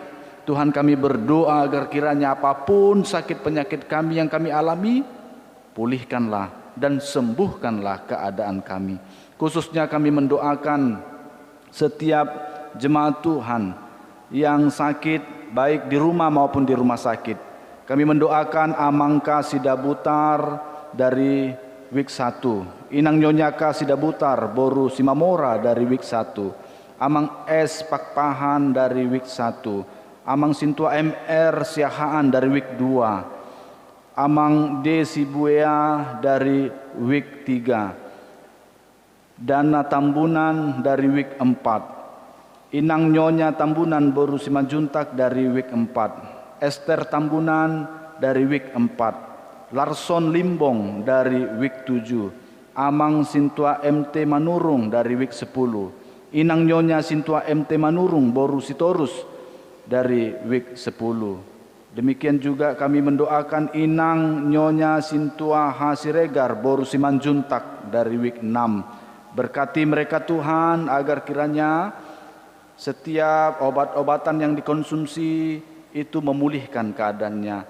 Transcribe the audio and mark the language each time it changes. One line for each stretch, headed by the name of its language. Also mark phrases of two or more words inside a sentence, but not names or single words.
Indonesian: Tuhan, kami berdoa agar kiranya apapun sakit penyakit kami yang kami alami, pulihkanlah dan sembuhkanlah keadaan kami. Khususnya kami mendoakan setiap jemaat Tuhan yang sakit baik di rumah maupun di rumah sakit. Kami mendoakan Amangka Sidabutar dari Wik 1, Inang Nyonyaka Sidabutar Boru Simamora dari Wik 1, Amang S Pakpahan dari Wik 1, Amang Sintua MR Siahaan dari Wik 2, Amang D Sibuea dari Wik 3, Dana Tambunan dari Wik 4, Inang Nyonya Tambunan Boru Simanjuntak dari Wik 4, Esther Tambunan dari Wik 4, Larson Limbong dari Wik 7, Amang Sintua MT Manurung dari Wik 10, Inang Nyonya Sintua MT Manurung Boru Sitorus dari Wik 10. Demikian juga kami mendoakan Inang Nyonya Sintua Hasiregar Boru Simanjuntak dari Wik 6. Berkati mereka Tuhan agar kiranya setiap obat-obatan yang dikonsumsi itu memulihkan keadaannya.